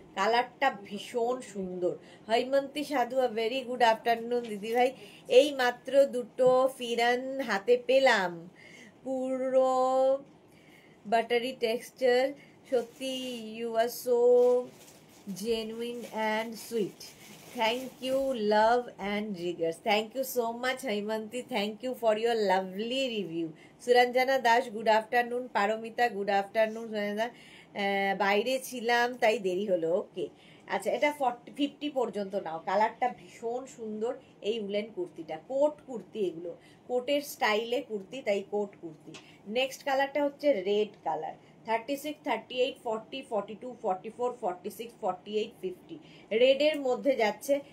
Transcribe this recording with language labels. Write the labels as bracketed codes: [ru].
[bn] কালারটা ভীষণ সুন্দর। হৈমন্তী সাধু, [en] very good afternoon [bn] দিদি ভাই। এই মাত্র দুটো ফিরান হাতে পেলাম, পুরো বাটারি টেক্সচার, সত্যি [en] You are so genuine and sweet. Thank you, love and jiggers. Thank you so much, Haimanti. Thank you for your lovely review. Suranjana Dash, good afternoon. Paromita, good afternoon. [bn] Suranjana, বাইরে ছিলাম তাই দেরি হলো। ওকে, আচ্ছা, এটা 50 পর্যন্ত নাও। কালারটা ভীষণ সুন্দর। এই উলেন কুর্তিটা কোট কুর্তি, এগুলো কোটের স্টাইলে কুর্তি, তাই কোট কুর্তি। নেক্সট কালারটা হচ্ছে রেড কালার, 36, 38, 40, 42, 44, 46, 48, 50 রেডের মধ্যে যাচ্ছে।